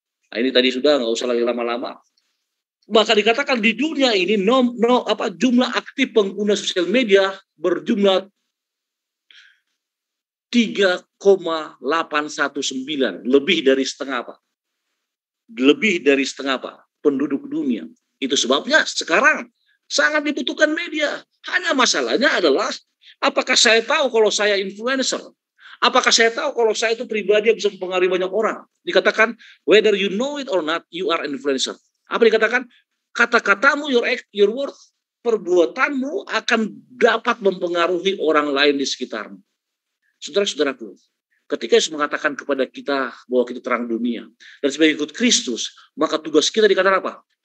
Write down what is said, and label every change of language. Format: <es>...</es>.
<id>Nah, ini tadi sudah, nggak usah lagi lama-lama. Maka dikatakan di dunia ini jumlah aktif pengguna sosial media berjumlah 3,819, lebih dari setengah apa? Lebih dari setengah apa? Penduduk dunia. Itu sebabnya sekarang sangat dibutuhkan media. Hanya masalahnya adalah apakah saya tahu kalau saya influencer? Apakah saya tahu kalau saya itu pribadi yang bisa mempengaruhi banyak orang? Dikatakan,</id> <en>whether you know it or not, you are influencer.</en> <id>Apa dikatakan? Kata-katamu,</id> <en>your word,</en> <id>perbuatanmu akan dapat mempengaruhi orang lain di sekitarmu. Saudara-saudaraku, ketika Yesus mengatakan kepada kita bahwa kita terang dunia, dan sebagai ikut Kristus, maka tugas kita dikatakan apa?</id>